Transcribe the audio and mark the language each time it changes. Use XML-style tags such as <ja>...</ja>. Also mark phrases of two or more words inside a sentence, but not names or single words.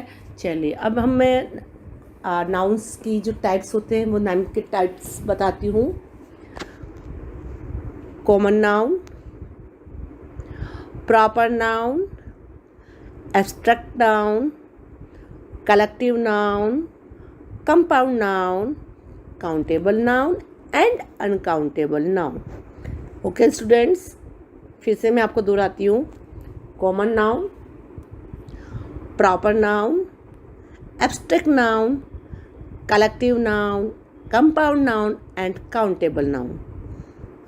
<hi>चलिए, अब मैं नाउन्स की जो टाइप्स होते हैं वो नाउन के टाइप्स बताती हूँ।</hi> <en>common noun, proper noun, abstract noun, collective noun, compound noun, countable noun and uncountable noun. Okay students,</en> <hi>फिर से मैं आपको दोहराती हूँ।</hi> <en>common noun, proper noun, abstract noun, collective noun, compound noun and countable noun.</en>